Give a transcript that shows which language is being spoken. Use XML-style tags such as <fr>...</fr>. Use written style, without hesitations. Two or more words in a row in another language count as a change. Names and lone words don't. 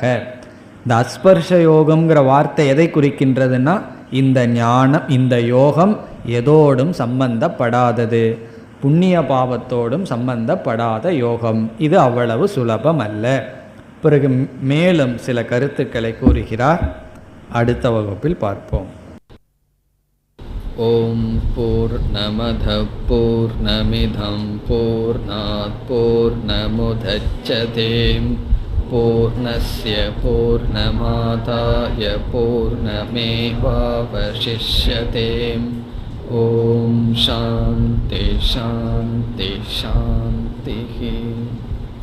<ta>இந்த அஸ்பர்ஷ யோகம்ங்கிற வார்த்தை எதை குறிக்கின்றதுன்னா, இந்த ஞானம், இந்த யோகம் எதோடும் சம்பந்தப்படாதது. புண்ணிய பாவத்தோடும் சம்பந்தப்படாத யோகம். இது அவ்வளவு சுலபம் அல்ல. பிறகு மேலும் சில கருத்துக்களை கூறுகிறார். அடுத்த வகுப்பில் பார்ப்போம்.</ta> <sa>ॐ पूर्णमद पूर्णमिदम् पूर्णात् पूर्णमुदच्यते पूर्णस्य पूर्णमादाय पूर्णमेवावशिष्यते. ॐ शान्ति शान्ति शान्ति.</sa>